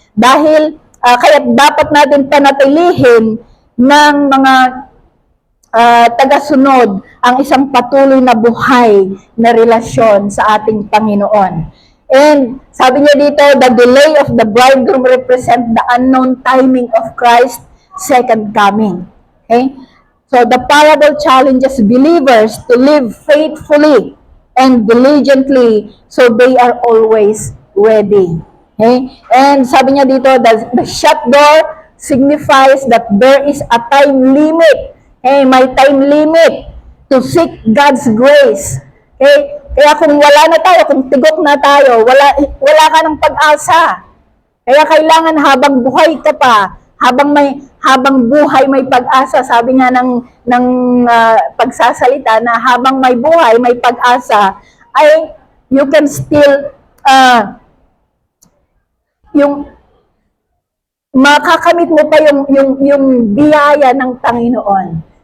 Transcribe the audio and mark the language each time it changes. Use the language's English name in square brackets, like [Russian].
[Filipino] Dahil kaya dapat natin panatilihin ng mga tagasunod ang isang patuloy na buhay na relasyon sa ating Panginoon. [English] And [Filipino] sabi niya dito, [English] the delay of the bridegroom represent the unknown timing of Christ's second coming. Okay? So the parable challenges believers to live faithfully and diligently so they are always ready. Okay? And [Filipino] sabi niya dito, [English] the shut door signifies that there is a time limit. Okay? May time limit to seek God's grace. Okay? [Filipino] Kaya kung wala na tayo, kung tigok na tayo, wala ka ng pag-asa. Kaya kailangan habang buhay ka pa, habang buhay may pag-asa, sabi nga ng pagsasalita na habang may buhay may pag-asa, ay [English] you can still [Filipino] yung makakamit mo pa yung biyaya ng Panginoon.